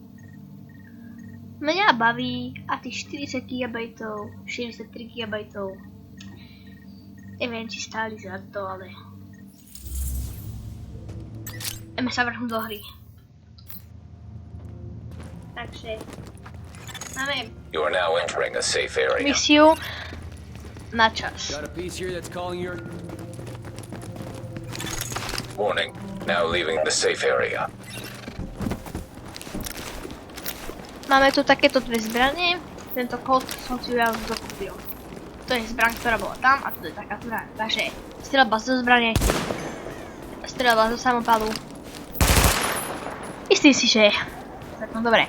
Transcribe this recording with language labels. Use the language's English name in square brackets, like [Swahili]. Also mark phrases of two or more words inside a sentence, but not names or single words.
[Slovak] Mňa baví a tých 40 GB, 63 GB, neviem či stáli za to, ale ideme sa vrhnúť do hry. Takže máme misiu na čas. [English] Warning, now leaving the safe area. [Slovak] Máme tu takéto dve zbranie. Tento kód som si ja už dokúpil. To je zbraň, ktorá bola tam a to je taká zbraň. Takže streľba zo zbrane, streľba zo samopalu. Myslím si, že je celkom dobre.